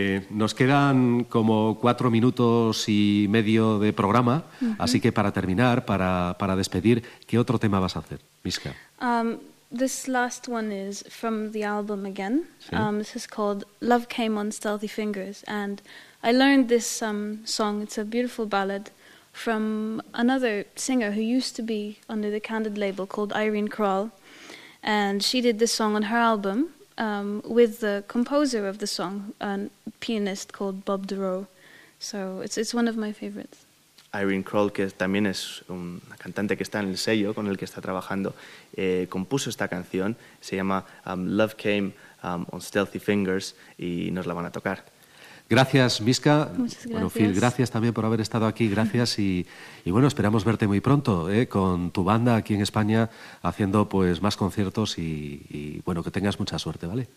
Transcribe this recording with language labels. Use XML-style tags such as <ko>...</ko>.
<es>Nos quedan como 4 minutos y medio de programa, mm-hmm. Así que para terminar, para despedir, ¿qué otro tema vas a hacer, Miska?</es> <en>This last one is from the album again.</en> <es>¿Sí?</es> <en>This is called Love Came on Stealthy Fingers, and I learned this song. It's a beautiful ballad from another singer who used to be under the Candid label, called Irene Kral, and she did this song on her album. With the composer of the song, a pianist called Bob Durow. So it's one of my favorites.</en> <es>Irene Kral, que también es una cantante que está en el sello con el que está trabajando, compuso esta canción. Se llama Love Came on Stealthy Fingers y nos la van a tocar. Gracias, Miska. Muchas gracias. Bueno, Phil, gracias también por haber estado aquí. Gracias y bueno, esperamos verte muy pronto con tu banda aquí en España haciendo pues más conciertos y bueno, que tengas mucha suerte, ¿vale?</es>